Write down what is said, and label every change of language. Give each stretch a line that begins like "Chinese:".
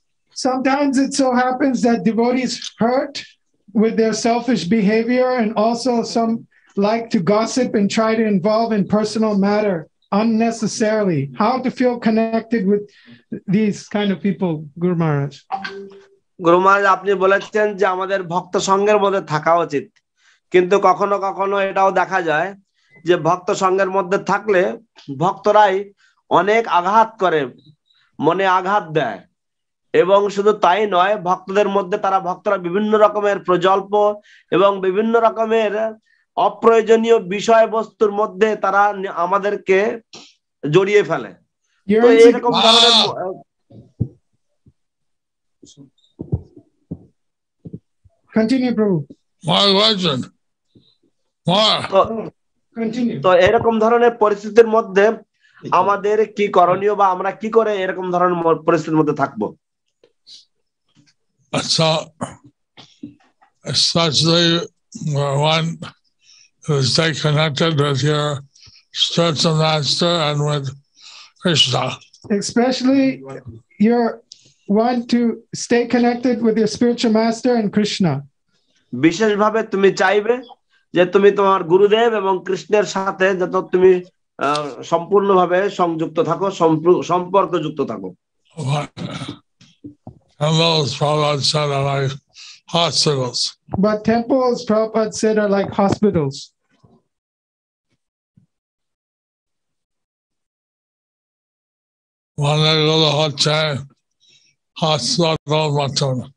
English: Sometimes it so happens that devotees hurt with their selfish behavior and also some like to gossip and try to involve in personal matter unnecessarily. How to feel connected with these kind of people, Guru Maharaj?
Bangla: গুরু মহারাজ আপনি বলেছেন যে আমাদের ভক্ত সঙ্গের মধ্যে থাকা উচিত, কিন্তু কখনো কখনো এটাও দেখা যায় যে ভক্ত সঙ্গের মধ্যে থাকলে ভক্তরাই অনেক আঘাত করে, মনে আঘাত দেয়। এবং শুধু তাই নয়, ভক্তদের মধ্যে ভক্তরা বিভিন্ন রকমের প্রজল্প এবং বিভিন্ন রকমের অপ্রয়োজনীয় বিষয়বস্তুর মধ্যে তারা আমাদেরকে জড়িয়ে ফেলে। তো এরকম ধরনের
English: Continue, Prabhu. More question. More.
Bangla: তো এরকম ধরনের পরিস্থিতির মধ্যে আমাদের কি করণীয়, বা আমরা কি করে এরকম ধরনের পরিস্থিতির মধ্যে থাকবো?
English: So, especially one who stay connected with your spiritual master and with Krishna. Especially you want to stay connected with your spiritual master and Krishna.
Bangla: বিশেষভাবে তুমি চাইবে যে তুমি তোমার গুরুদেব এবং কৃষ্ণের সাথে যত তুমি সম্পূর্ণভাবে সংযুক্ত থাকো, সম্পর্কযুক্ত থাকো।
English: Temples, Prabhupada said, are like hospitals. But temples, Prabhupada said, are like hospitals.
Bangla: মন্দিরগুলো হচ্ছে হাসপাতাল মতন।